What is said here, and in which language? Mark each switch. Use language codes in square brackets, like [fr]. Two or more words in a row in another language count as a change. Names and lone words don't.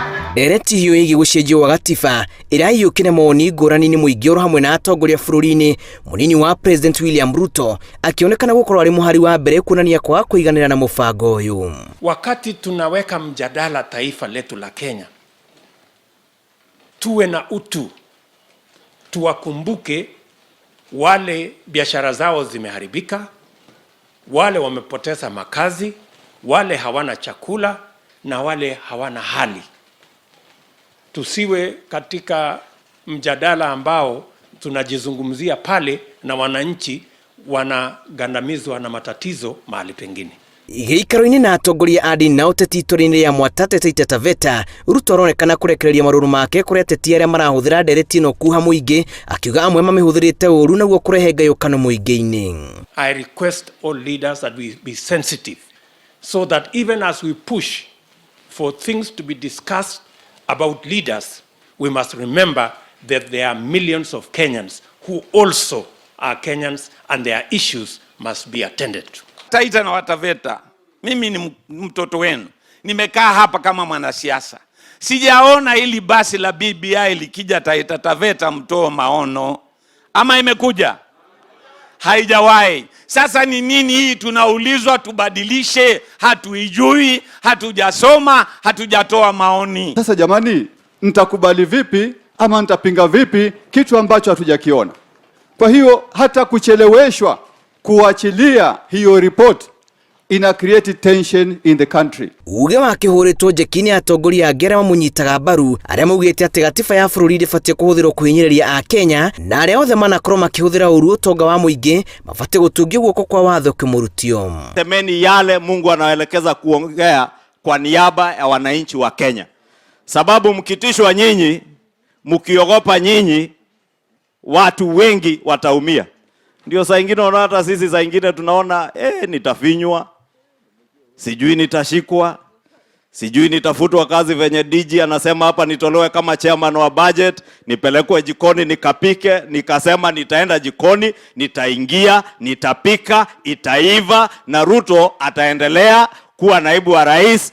[ki] Ndereti hiyo igi gucenjio wa gatiba irayukire moni ngurani ni muingi oro hamwe na atongoria bururi-ini. Munini wa President William Ruto akionekana gukorwo ari muhari wa mbere kunania kwa kuiganira na mubango uyu. [sw] Wakati tunaweka mjadala taifa letu la Kenya, tuwe na utu, tuwakumbuke wale biashara zao zimeharibika, wale wamepoteza makazi, wale hawana chakula na wale hawana hali. Tusiwe katika mjadala ambao tunajizungumzia pale na wananchi wanagandamizwa na matatizo mahali pengine. [ki] Gĩikaro-inĩ na atongoria a ndini na ũteti itũra-inĩ rĩa Mwatate Taveta, Ruto aronekana kurekereria marũrũ make kũrĩ ateti arĩa marahũthĩra ndereti ĩno kuha mũingĩ, akiuga amwe mamĩhũthĩrĩte ũru naguo kũrehe ngayũkano mũingĩ-inĩ. [en] I request all leaders that we be sensitive so that even as we push for things to be discussed about leaders, we must remember that there are millions of Kenyans who also are Kenyans and their issues must be attended to. [sw] Taita na Wataveta, mimi ni mtoto wenu. Nimekaa hapa kama mwanasiasa. Sijaona ili basi la BBI likija Taita Taveta mtoe maono. Ama imekuja? Haijawahi. Sasa ni nini hii tunaulizwa tubadilishe? Hatuijui, hatujasoma, hatujatoa maoni. Sasa jamani, nitakubali vipi ama nitapinga vipi kitu ambacho hatujakiona? Kwa hiyo hata kucheleweshwa kuachilia hiyo report ina [en] create tension in the country. [ki] Uge wake huritwo njeki-inĩ atongoria angĩ arĩa mamunyitaga mbaru arĩa maugĩte atĩ gatiba ya bũrũri ndĩbatiĩ kũhũthĩrwo kwĩnyĩrĩria akenya na arĩa othe manakorwo makĩhũthĩra ũru ũtonga wa mũingĩ mabatiĩ gũtungio guoko kwa watho kĩmũrutio. [sw] Semeni yale Mungu anaelekeza kuongea kwa niaba ya wananchi wa Kenya. Sababu mkitishwa nyinyi, mkiogopa nyinyi, watu wengi wataumia. Ndio saa ingine unaona hata sisi saa ingine tunaona nitafinywa, sijui nitashikwa, sijui nitafutwa kazi venye DJ anasema hapa nitolewe kama chairman wa budget, nipelekwe jikoni nikapike, nikasema nitaenda jikoni, nitaingia, nitapika, itaiva na Ruto ataendelea kuwa naibu wa rais.